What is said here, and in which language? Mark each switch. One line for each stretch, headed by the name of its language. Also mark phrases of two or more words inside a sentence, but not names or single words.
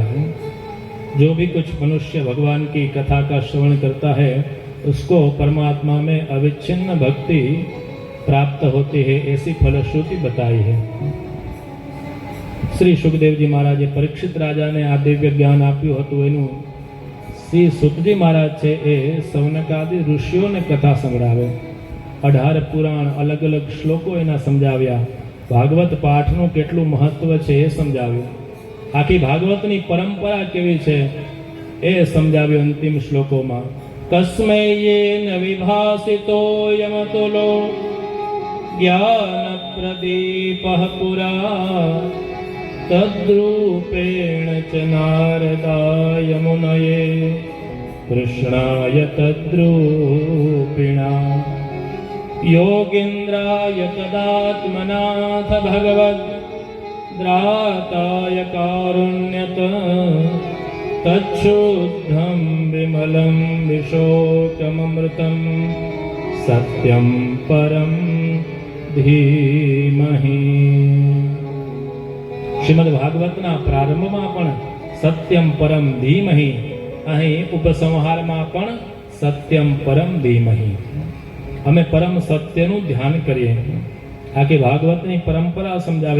Hindi: जो भी कुछ मनुष्य भगवान की कथा का श्रवण करता है उसको परमात्मा में अविच्छिन्न भक्ति प्राप्त होती है, ऐसी फलश्रुति बताई है।
Gujarati: શ્રી સુખદેવ જી મહારાજે પરીક્ષિત રાજા ને આ દિવ્ય જ્ઞાન આપ્યું હતું એનું શ્રી સુખજી મહારાજ છે એ સૌનકાદિ ઋષિઓને કથા સંભળાવે। 18 પુરાણ અલગ અલગ શ્લોકો એના સમજાવ્યા। ભાગવત પાઠનું કેટલું મહત્વ છે એ સમજાવ્યું। આખી ભાગવતની પરંપરા કેવી છે એ સમજાવ્યું અંતિમ શ્લોકોમાં।
Sanskrit: તસ્મૈ યેન વિભાસિતો યમતુલો જ્ઞાન પ્રદીપઃ પુરા तद्रूपेण च नारदाय मुनये कृष्णाय तद्रूपिणा योगीन्द्राय तदात्मनाथ भगवद् द्राताय कारुण्यत तच्छुद्धं विमलं विशोकममृतं सत्यं परं धीमहि।
Gujarati: શ્રીમદ ભાગવતના પ્રારંભમાં પણ
Sanskrit: સત્યમ પરમ ધીમહિ,
Gujarati: અહીં ઉપસંહારમાં પણ
Sanskrit: સત્યમ પરમ ધીમહિ।
Gujarati: અમે પરમ સત્યનું ધ્યાન કરીએ। આખી ભાગવતની પરંપરા સમજાવી।